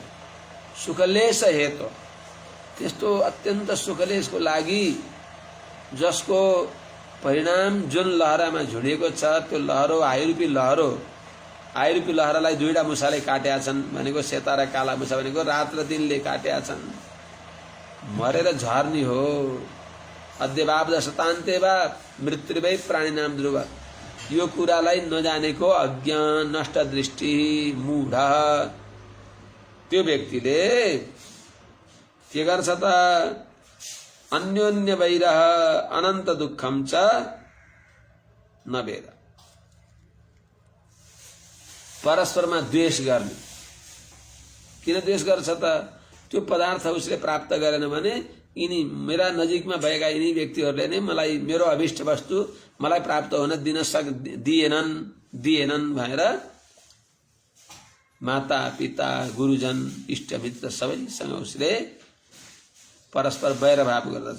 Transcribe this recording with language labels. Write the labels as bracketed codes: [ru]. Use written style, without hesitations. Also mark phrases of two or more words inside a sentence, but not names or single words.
[ne] सुखलेश हेतु, त्यस्तो अत्यन्त सुखलेशको लागि जसको परिणाम जुन लहरामा झुडिएको छ, त्यो लहरो आयुरूपी लहरो आयुरूपी लहरालाई दुईटा मुसाले काटेका छन् भनेको सेता र काला मुसा भनेको रात र दिनले काटेका छन्, मरेर झर्नी हो। [sa] अद्यवाब दशतान्ते वा मृत्युवै प्राणीनाम ध्रुव, [ne] यो कुरालाई नजानेको अज्ञान, नष्ट दृष्टि, मूढ त्यो व्यक्तिले के गर्छ त? [sa] अन्योन्य वैरह अनन्त दुःखम च नवेद, [ne] परस्परमा द्वेष गर्ने। किन द्वेष गर्छ त? त्यो पदार्थ उसले प्राप्त गरेन भने यिनी मेरा नजिकमा भएका यिनी व्यक्तिहरूले नै मलाई मेरो अभिष्ट वस्तु मलाई प्राप्त हुन दिएनन् भनेर माता पिता गुरुजन इष्टमित्र सबैसँग उसले परस्पर वैरभाव गर्दछ।